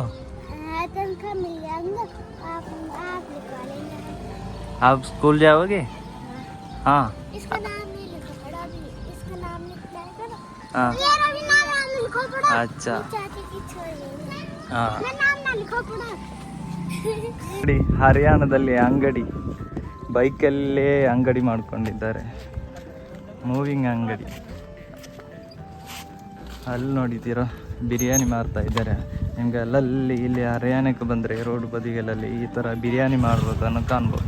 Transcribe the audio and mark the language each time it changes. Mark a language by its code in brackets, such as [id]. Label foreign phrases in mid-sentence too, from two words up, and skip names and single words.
[hi] तनख्वाह मिल जाएगा, आप लिखवा लेंगे. आप स्कूल जाओगे? हाँ. इसका नाम नहीं लिखा पड़ा अभी, इसका नाम लिखना है ना. हाँ. मेरा भी नाम लिखा पड़ा. अच्छा. चाची की छोरी. हाँ. मेरा नाम ना लिखा पड़ा. [kn] ನೋಡಿ, ಹರಿಯಾಣದಲ್ಲಿ ಅಂಗಡಿ, ಬೈಕಲ್ಲೇ ಅಂಗಡಿ ಮಾಡ್ಕೊಂಡಿದ್ದಾರೆ. ಮೂವಿಂಗ್ ಅಂಗಡಿ. ಅಲ್ಲಿ ನೋಡಿದ್ದೀರಾ, ಬಿರಿಯಾನಿ ಮಾರ್ತಾ ಇದ್ದಾರೆ. ನಿಮ್ಗೆ ಅಲ್ಲಲ್ಲಿ ಇಲ್ಲಿ ಹರಿಯಾಣಕ್ಕೆ ಬಂದರೆ ರೋಡ್ ಬದಿಗಳಲ್ಲಿ ಈ ಥರ ಬಿರಿಯಾನಿ ಮಾಡಿರೋದನ್ನು ಕಾಣ್ಬೋದು.